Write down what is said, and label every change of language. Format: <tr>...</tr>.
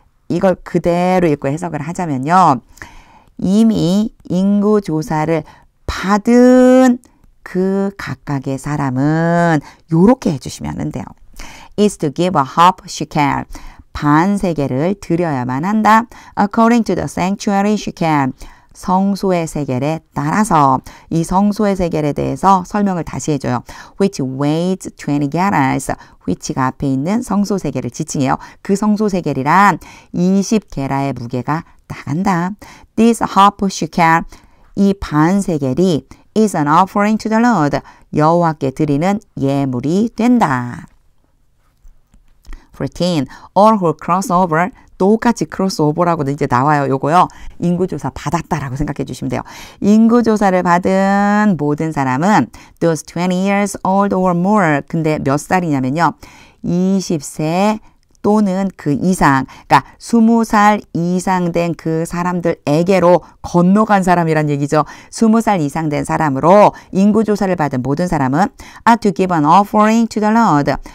<ko>이걸 그대로 읽고 해석을 하자면요. 이미 인구조사를 받은 그 각각의 사람은 요렇게 해주시면 돼요.</ko> <en>is to give a half shekel.</en> <ko>반 세겔을 드려야만 한다.</ko> <en>according to the sanctuary shekel.</en> <ko>성소의 세겔에 따라서 이 성소의 세겔에 대해서 설명을 다시 해줘요.</ko> <en>which weighs 20 gerahs.</en> <ko>which가 앞에 있는 성소 세겔을 지칭해요. 그 성소 세겔이란 20게라의 무게가 나간다.</ko> <en>this half shekel.</en> <ko>이 반 세겔이</ko> <en>is an offering to the Lord.</en> <ko>여호와께 드리는 예물이 된다.</ko> <en>14. All who cross over.</en> <ko>똑같이 크로스오버라고도 이제 나와요. 요거요. 인구조사 받았다라고 생각해 주시면 돼요. 인구조사를 받은 모든 사람은</ko> <en>those 20 years old or more.</en> <ko>근데 몇 살이냐면요. 20세 또는 그 이상, 그러니까 20살 이상 된 그 사람들에게로 건너간 사람이란 얘기죠. 20살 이상 된 사람으로 인구조사를 받은 모든 사람은</ko> <en>are to give an offering to the Lord.</en>